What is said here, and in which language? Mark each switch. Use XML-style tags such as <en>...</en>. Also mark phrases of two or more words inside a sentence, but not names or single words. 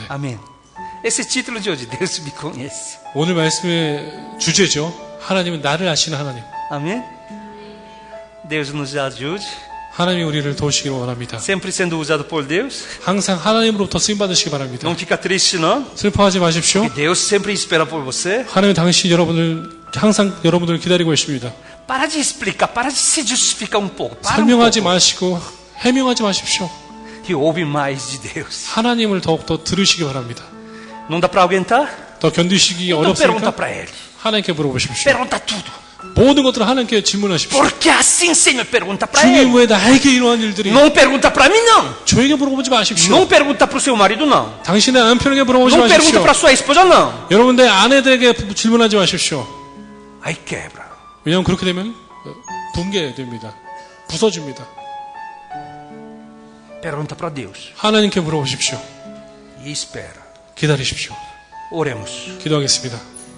<pt>Amém. Esse título de hoje, Deus me conhece.</pt> <ko>오늘 말씀의 주제죠. 하나님은 나를 아시는 하나님.</ko> <pt>Amém? Deus nos ajude.</pt> <ko>하나님이 우리를 도우시기를 원합니다.</ko> <pt>Sempre sendo usado por Deus.</pt> <ko>항상 하나님으로부터 쓰임받으시기 바랍니다.</ko> <pt>Não fica triste, não.</pt> <ko>슬퍼하지 마십시오.</ko> <pt>Porque Deus sempre espera por você.</pt> <ko>하나님은 당신 항상 여러분들을 기다리고 계십니다.</ko> <pt>Para de explicar, para de se justificar um pouco. Para</pt> <ko>설명하지</ko> <pt>pouco.</pt> <ko>마시고 해명하지 마십시오.</ko> <pt>E ouve mais de Deus.</pt> <ko>하나님을 더욱더 들으시기 바랍니다.</ko> <pt>Não dá para aguentar?</pt> <ko>더 견디시기</ko> <pt>Então pergunta</pt> <ko>어렵습니까?</ko> <pt>para Ele.</pt> <ko>하나님께 물어보십시오.</ko> <pt>Pergunta tudo.</pt> <ko>모든 것들을 하나님께 질문하십시오.</ko> <pt>Por que assim, Senhor? Pergunta para</pt> <ko>주님</ko> <pt>Ele.</pt> <ko>왜 나에게 이러한 일들이</ko> <pt>Não pergunta para mim, não.</pt> <ko>저에게 물어보지 마십시오.</ko> <pt>Não pergunta para o seu marido, não.</pt> <ko>당신의 남편에게 물어보지</ko> <pt>Não pergunta</pt> <ko>마십시오.</ko> <pt>para sua esposa, não.</pt> <ko>여러분의 아내들에게 질문하지 마십시오.</ko> <pt>Aí quebra.</pt> <ko>왜냐하면 그렇게 되면 붕괴됩니다. 부서집니다.</ko> <pt>Pergunta para Deus.</pt> <ko>하나님께 물어보십시오.</ko> <pt>E espera.</pt> <ko>기다리십시오.</ko> <pt>Oremos.</pt> <ko>기도하겠습니다.</ko>